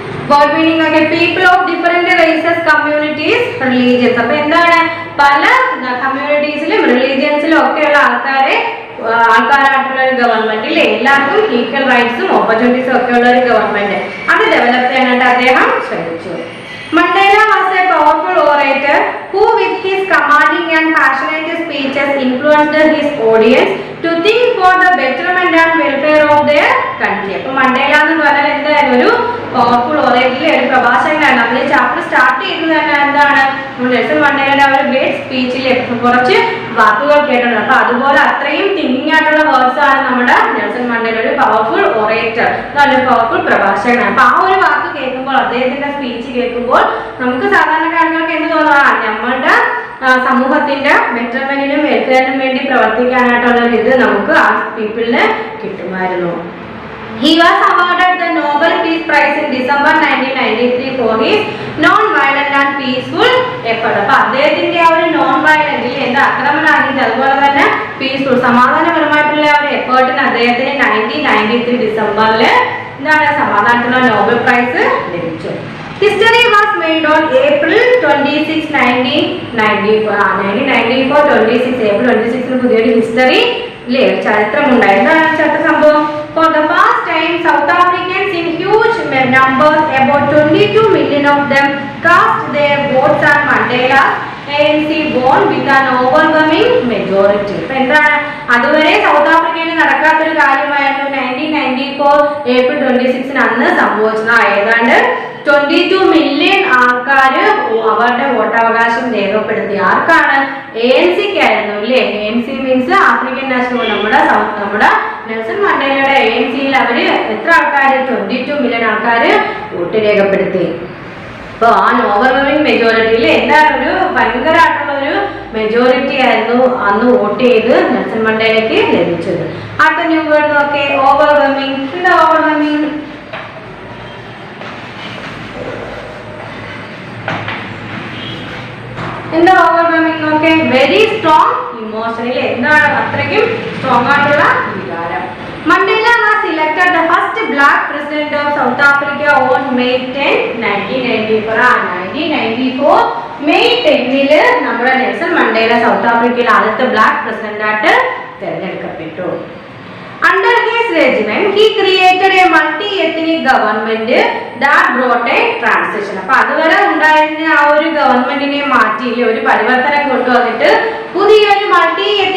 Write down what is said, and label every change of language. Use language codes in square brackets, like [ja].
[ml] Word meaning ഒക്കെ people of different races communities religions. അപ്പൊ എന്താണ് പല കമ്മ്യൂണിറ്റീസിലും റിലീജിയൻസിലും ഒക്കെയുള്ള ആൾക്കാരായിട്ടുള്ള ഒരു ഗവൺമെന്റ് ഇല്ലേ, എല്ലാവർക്കും ഈക്വൽ റൈറ്റ്സും ഓപ്പർച്യൂണിറ്റീസും ഒക്കെ ഉള്ള ഒരു ഗവൺമെന്റ് അത് ഡെവലപ്പ് ചെയ്യാനായിട്ട് അദ്ദേഹം ശ്രമിച്ചു. [en] Mandela was a powerful orator who with his commanding and passionate speeches influenced his audience to think for the betterment and welfare of their country. [ml] അപ്പോൾ മണ്ടേല എന്ന് പറഞ്ഞാൽ എന്തായാലും ഒരു പവർഫുൾ ഓറേറ്ററിലെ ഒരു പ്രഭാഷകനാണ്. നമ്മൾ ഈ ചാപ്റ്റർ സ്റ്റാർട്ട് ചെയ്യുന്നത് തന്നെ എന്താണ് നെൽസൺ മണ്ടേലയുടെ ഒരു ഗ്രേറ്റ് സ്പീച്ചിൽ കുറച്ച് വാക്കുകൾ കേട്ടിട്ടുണ്ട്. അപ്പൊ അതുപോലെ അത്രയും തിങ്കിങ് ആയിട്ടുള്ള വേർഡ്സ് ആണ് നമ്മുടെ നെൽസൺ മണ്ടേല ഒരു പവർഫുൾ ഓറേറ്റർ, നല്ലൊരു പവർഫുൾ പ്രഭാഷകനാണ്. അപ്പൊ ആ ഒരു വാക്ക് കേൾക്കുമ്പോൾ, അദ്ദേഹത്തിന്റെ സ്പീച്ച് കേൾക്കുമ്പോൾ നമുക്ക് സാധാരണക്കാർക്ക് എന്ത് തോന്നുക, നമ്മളുടെ സമൂഹത്തിന്റെ ബെറ്റർമെന്റിനും വെൽഫെയറിനും വേണ്ടി പ്രവർത്തിക്കാനായിട്ടുള്ള ഒരു ഇത് നമുക്ക് ആ പീപ്പിളിന് കിട്ടുമായിരുന്നു. [en] He was awarded the Nobel Peace Prize in December 1993 for his non-violent and peaceful effort. [ml] അപ്പോൾ അദ്ദേഹത്തിന്റെ ആ ഒരു നോൺ വയലന്റ് എന്താ ആക്രമണമാക്കിയിട്ട് അതുപോലെ തന്നെ പീസ്ഫുൾ സമാധാനപരമായിട്ടുള്ള ഒരു എഫേർട്ടിന് അദ്ദേഹത്തിന് 1993 ഡിസംബറിൽ എന്താണ് സമാധാനത്തിനുള്ള നോബൽ പ്രൈസ് ലഭിച്ചു. [en] History was made on April 26, 1994. [ml] 26 April 26 പുതിയൊരു ഹിസ്റ്ററി ഇല്ലേ, ചരിത്രം ഉണ്ടായി. എന്താണ് ചരിത്ര സംഭവം? [en] For the first time, South Africans in huge numbers, about 22 million of them, cast their votes on Mandela's ANC won with an overwhelming majority. [ml] ഇപ്പൊ എന്താണ് അതുവരെ സൗത്ത് ആഫ്രിക്കയിൽ നടക്കാത്തൊരു കാര്യമായിരുന്നു 1994 ഏപ്രിൽ 26 അന്ന് സംഭവിച്ചത്. ഏതാണ്ട് 22 മില്യൺ ആൾക്കാര് അവരുടെ വോട്ടവകാശം രേഖപ്പെടുത്തി. ആർക്കാണ്? ANC-ക്കായിരുന്നു അല്ലേ. ANC മീൻസ് ആഫ്രിക്കൻ നാഷണൽ, നമ്മുടെ നെൽസൺ മണ്ടേലയുടെ ANC-യിൽ അവര് എത്ര ആൾക്കാര്? 22 മില്യൺ ആൾക്കാര് വോട്ട് രേഖപ്പെടുത്തി. അപ്പൊ ആ ഓവർവെൽമിംഗ് മെജോറിറ്റിയിൽ എന്താണ് ഒരു ഭയങ്കരമായിട്ടുള്ള ഒരു മെജോറിറ്റി ആയിരുന്നു അന്ന് വോട്ട് ചെയ്ത് നെൽസൺ മണ്ടേലയ്ക്ക് ലഭിച്ചത്. അടുത്ത ന്യൂ വേർഡ് നോക്കേ, ഓവർവെൽമിംഗ്. എന്താ ഓവർവെൽമിംഗ്? എന്താ ഓവർവെൽമിംഗ് നോക്കേ? Very strong emotional. എന്താണ് അത്രയ്ക്കും സ്ട്രോങ് ആയിട്ടുള്ള വികാരം. [en] Mandela was elected the first black president of South Africa on May 10, 1994. [ml] May 10 നമ്മുടെ നെൽസൺ മണ്ടേല സൗത്ത് ആഫ്രിക്കയിൽ ആദ്യത്തെ ബ്ലാക്ക് പ്രസിഡന്റ് ആയിട്ട് തിരഞ്ഞെടുക്കപ്പെട്ടു. [en] Under his regime, he created a multi-ethnic government that brought a transition. [ml] അപ്പോൾ അതുവരെ ഉണ്ടായിരുന്ന ആ ഒരു ഗവൺമെന്റിനെ മാറ്റി ഒരു പരിവർത്തനം കൊണ്ടുവന്നിട്ട് പുതിയൊരു മൾട്ടി